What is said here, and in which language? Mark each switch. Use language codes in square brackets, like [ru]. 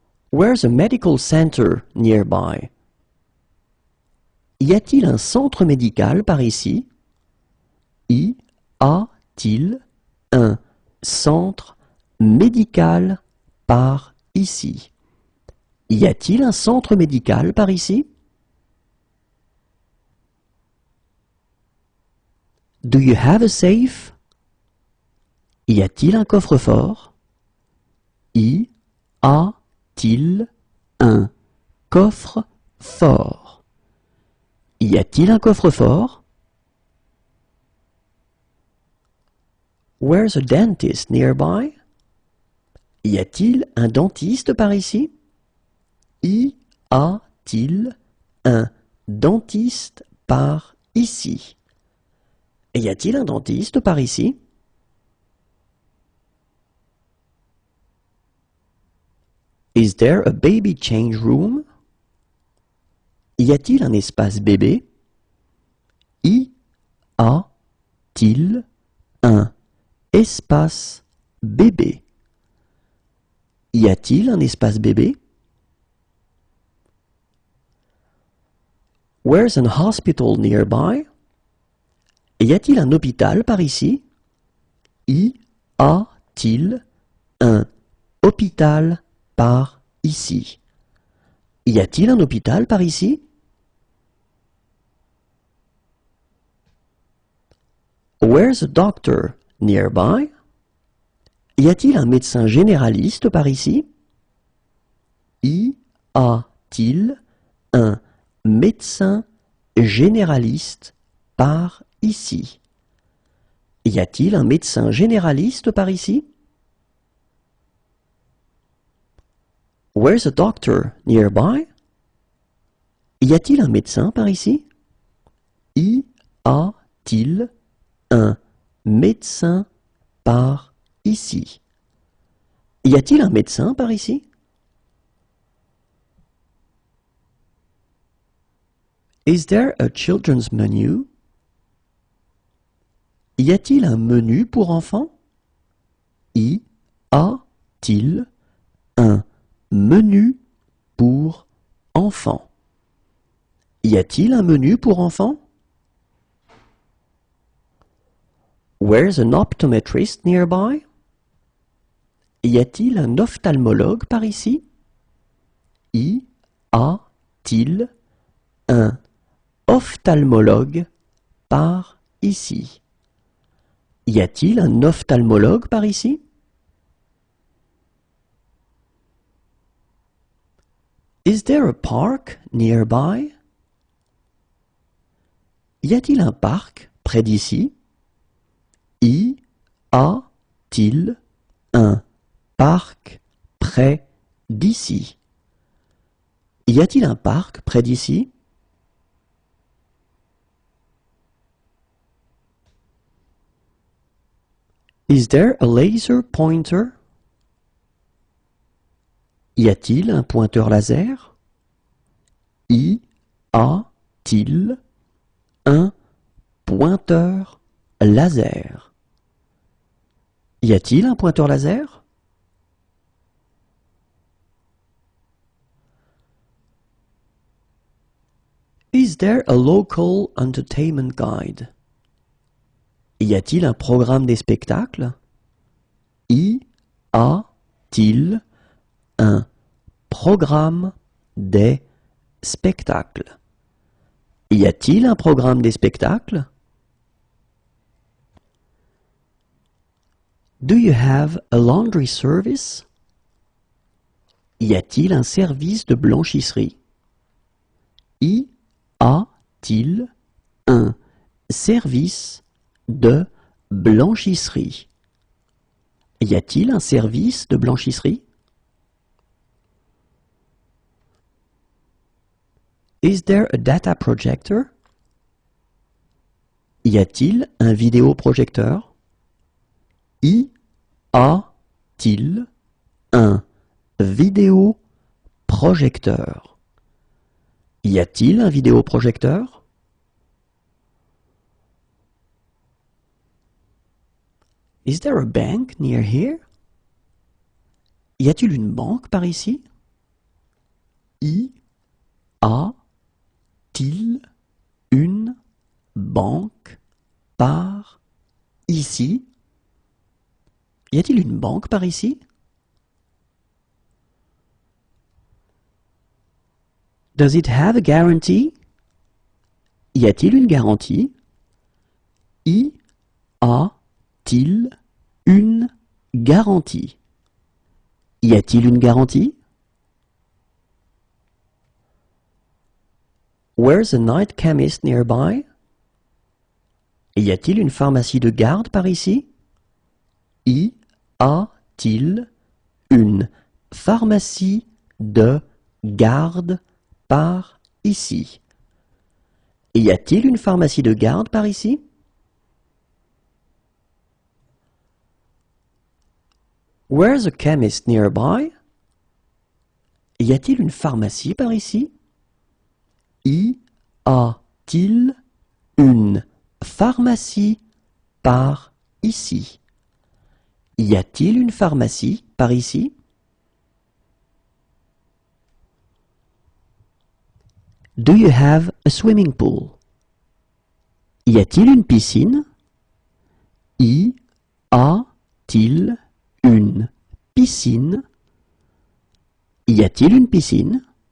[en] Where's a medical center nearby? [fr] Y a-t-il un centre médical par ici? Y a-t-il un centre médical par ici? Y a-t-il un centre médical par ici? [en] Do you have a safe? [fr] Y a-t-il un coffre-fort? Y a-t-il un coffre-fort? Y a-t-il un coffre-fort? [en] Where's a dentist nearby? [fr] Y a-t-il un dentiste par ici? Y a-t-il un dentiste par ici? Y a-t-il un dentiste par ici? [en] Is there a baby change room? [fr] Y a-t-il un espace bébé? Y a-t-il un espace bébé? Y a-t-il un espace bébé? [en] Where's an hospital nearby? [fr] Y a-t-il un hôpital par ici? Y a-t-il un hôpital par ici? Y a-t-il un hôpital par ici? [en] Where's a doctor nearby? [fr] Y a-t-il un médecin généraliste par ici? Y a-t-il un médecin généraliste par ici? Y a-t-il un médecin généraliste par ici? [en] Where's a doctor nearby? [fr] Y a-t-il un médecin par ici? Y a-t-il un médecin par ici? Y a-t-il un médecin par ici? [en] Is there a children's menu? [fr] Y a-t-il un menu pour enfants? Y a-t-il un menu pour enfants? Y a-t-il un menu pour enfants? [en] Where's an optometrist nearby? [fr] Y a-t-il un ophtalmologue par ici? Y a-t-il un ophtalmologue par ici? Y a-t-il un ophtalmologue par ici? [en] Is there a park nearby? [fr] Y a-t-il un parc près d'ici? Y a-t-il un parc près d'ici? Y a-t-il un parc près d'ici? [en] Is there a laser pointer? [fr] Y a-t-il un pointeur laser? Y a-t-il un pointeur laser? Y a-t-il un pointeur laser? [en] Is there a local entertainment guide? [fr] Y a-t-il un programme des spectacles? Y a-t-il un programme des spectacles? Y a-t-il un programme des spectacles? [en] Do you have a laundry service? [fr] Y a-t-il un service de blanchisserie? Y a-t-il un service de blanchisserie? Y a-t-il un service de blanchisserie? [en] Is there a data projector? [fr] Y a-t-il un vidéoprojecteur? Y a-t-il un vidéoprojecteur? Y a-t-il un vidéoprojecteur? [en] Is there a bank near here? [fr] Y a-t-il une banque par ici? Y a-t-il une banque par ici? Y a-t-il une banque par ici? [en] Does it have a guarantee? [fr] Y a-t-il une garantie? Y a-t-il une garantie? Y a-t-il une garantie? [en] Where's a night chemist nearby? [fr] Y a-t-il une pharmacie de garde par ici? Y a-t-il une pharmacie de garde par ici? Y a-t-il une pharmacie de garde par ici? [en] Where's a chemist nearby? [fr] Y a-t-il une pharmacie par ici? Y a-t-il une pharmacie par ici? Y a-t-il une pharmacie par ici? [en] Do you have a swimming pool? [fr] Y a-t-il une piscine? Y a-t-il une piscine? Y a-t-il une piscine?